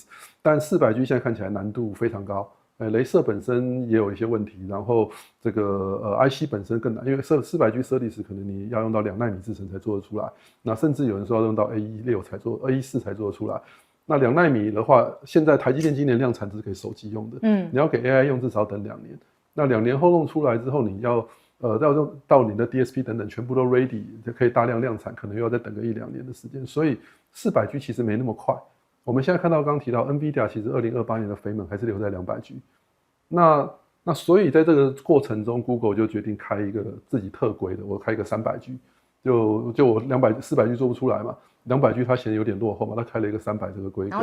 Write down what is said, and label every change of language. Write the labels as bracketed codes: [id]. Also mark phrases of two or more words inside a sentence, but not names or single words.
[zh] 但 400G 現在看起來難度非常高，雷射本身也有一些問題，然後這個IC 本身更難，因為 400G SerDes 可能你要用到2奈米制程才做得出來，那甚至有人說要用到 A16 才做 A14 才做得出來。那2奈米的話，現在台積電今年量產只是給手機用的，你要給 AI 用至少等2年。那2年後弄出來之後，你要用到你的 DSP 等等全部都 ready，可以大量量產，可能又要再等個1-2年的時間。所以 400G 其實沒那麼快。我們現在看到剛剛提到 NVIDIA 其實2028年的飛門還是留在200G。那所以在這個過程中 ，Google 就決定開一個自己特規的，我開一個300G， 就我400G 做不出來嘛。200G 它嫌有點落後嘛，它開了一個300這個規格，然